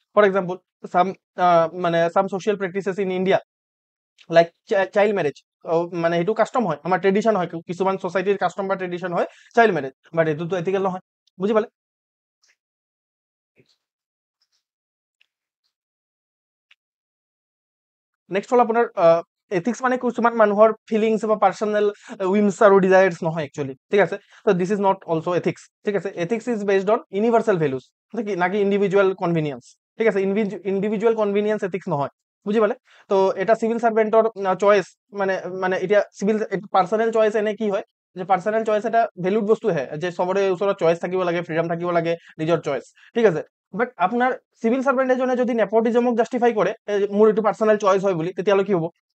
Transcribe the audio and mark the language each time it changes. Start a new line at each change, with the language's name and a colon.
Assamese: For example, চাম মানে
English: some social practices in India, like child marriage,
Assamese: মানে সেইটো কাষ্টম হয়, আমাৰ ট্ৰেডিশ্যন হয়, কিছুমান ছ'চাইটিৰ কাষ্টম বা ট্ৰেডিশ্যন হয় চাইল্ড মেৰেজ, বাট এইটোতো এথিকেল নহয়, বুজি পালে। নেক্সট হ'ল আপোনাৰ এথিক্স মানে কিছুমান মানুহৰ ফিলিংছ বা পাৰ্চনেল উইমছ আৰু ডিজায়াৰ্ছ নহয় একচুৱেলি, ঠিক আছে। তো
English: this is not also' ethics,
Assamese: ঠিক আছে।
English: ethics is based on universal values,
Assamese: নাকি
English: individual convenience,
Assamese: ঠিক আছে। ইণ্ডিভিজুৱেল কনভিনিয়েন্স এথিক্স নহয়, বুজি পালে। তো এটা চিভিল চাৰ্ভেণ্টৰ চইচ, মানে মানে এতিয়া চিভিল পাৰ্চনেল চইচ এনে কি হয়, যে পাৰ্চনেল চইচ এটা ভেলুড বস্তুহে, যে চবৰে ওচৰত চইচ থাকিব লাগে, ফ্ৰীডম থাকিব লাগে, নিজৰ চইচ, ঠিক আছে। বাট আপোনাৰ চিভিল চাৰ্ভেণ্ট এজনে যদি নেপটিজমক জাষ্টিফাই কৰে, মোৰ এইটো পাৰ্চনেল চইচ হয় বুলি, তেতিয়াহ'লে কি হ'ব?